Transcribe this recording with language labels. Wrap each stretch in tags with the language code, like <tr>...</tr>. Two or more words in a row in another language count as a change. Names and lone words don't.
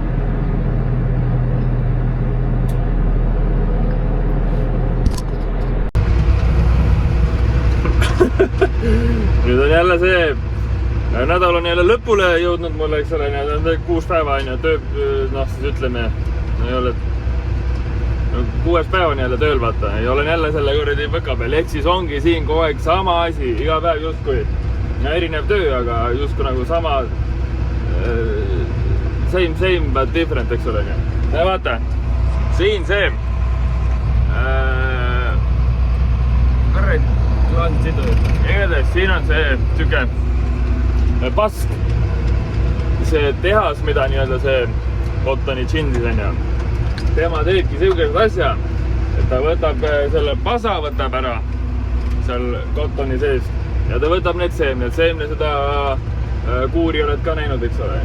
<et>Nüüd on jälle see nädal on jälle lõpule jõudnud mulle, eks ole, need on 6 päeva on ja töö, noh siis ütleme, ei ole 6 päeva on jälle tööl vaata ja olen jälle selle kuradi võka peal, ehk siis ongi siin kogu aeg sama asi, iga päev justkui erinev töö, aga justkui nagu sama</et> <en>same but different,</en> <et>eks ole. Ja vaata, siin see igatahes siin on see tüke pask, see tehas, mida nii-öelda see Cottoni džinsis on ja tema teebki siukest asja, et ta võtab selle pasa, võtab ära seal Cottoni sees ja ta võtab need seemned seda kuuri oled ka näinud, eks ole.</et>